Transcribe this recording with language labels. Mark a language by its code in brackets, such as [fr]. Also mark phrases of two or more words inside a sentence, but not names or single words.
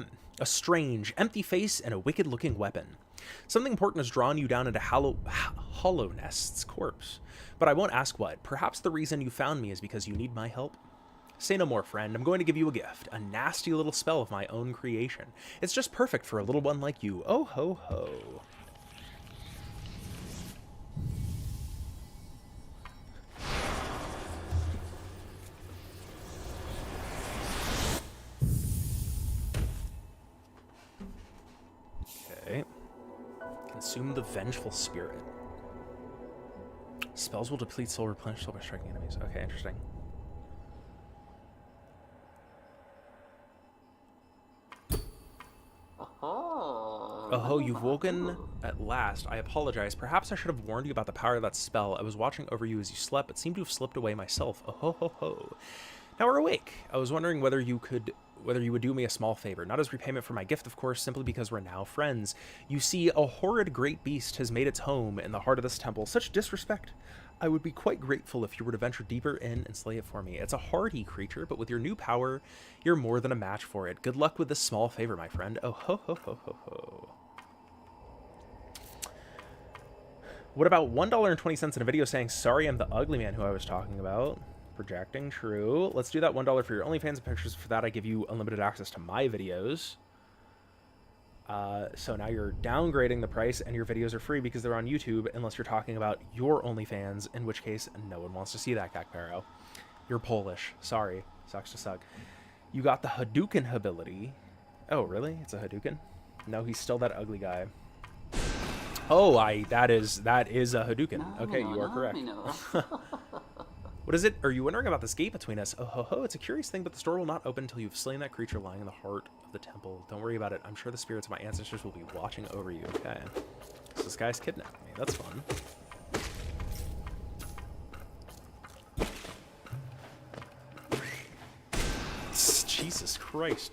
[en] A strange, empty face and a wicked-looking weapon. Something important has drawn you down into Hollow Nest's corpse. But I won't ask what. Perhaps the reason you found me is because you need my help? Say no more, friend. I'm going to give you a gift. A nasty little spell of my own creation. It's just perfect for a little one like you. Oh ho ho. Okay. Consume the Vengeful Spirit. Spells will deplete soul, replenish soul by striking enemies. Okay, interesting. Oh, you've woken at last. I apologize. Perhaps I should have warned you about the power of that spell. I was watching over you as you slept, but seemed to have slipped away myself. Oh ho ho ho. Now we're awake. I was wondering whether you would do me a small favor. Not as repayment for my gift, of course, simply because we're now friends. You see, a horrid great beast has made its home in the heart of this temple. Such disrespect. I would be quite grateful if you were to venture deeper in and slay it for me. It's a hardy creature, but with your new power, you're more than a match for it. Good luck with this small favor, my friend. Oh ho ho ho ho ho. What about $1.20 in a video saying, sorry, I'm the ugly man who I was talking about? Projecting, true. Let's do that $1 for your OnlyFans and pictures. For that, I give you unlimited access to my videos. So now you're downgrading the price and your videos are free because they're on YouTube, unless you're talking about your OnlyFans, in which case no one wants to see that, Cacpero. You're Polish. Sorry. Sucks to suck. You got the Hadouken ability. Oh, really? It's a Hadouken? No, he's still that ugly guy. Oh, that is a Hadouken. Okay, you are correct. What is it? Are you wondering about this gate between us? Oh ho ho, it's a curious thing, but the store will not open until you've slain that creature lying in the heart of the temple. Don't worry about it. I'm sure the spirits of my ancestors will be watching over you. Okay. So this guy's kidnapping me. That's fun. Jesus Christ.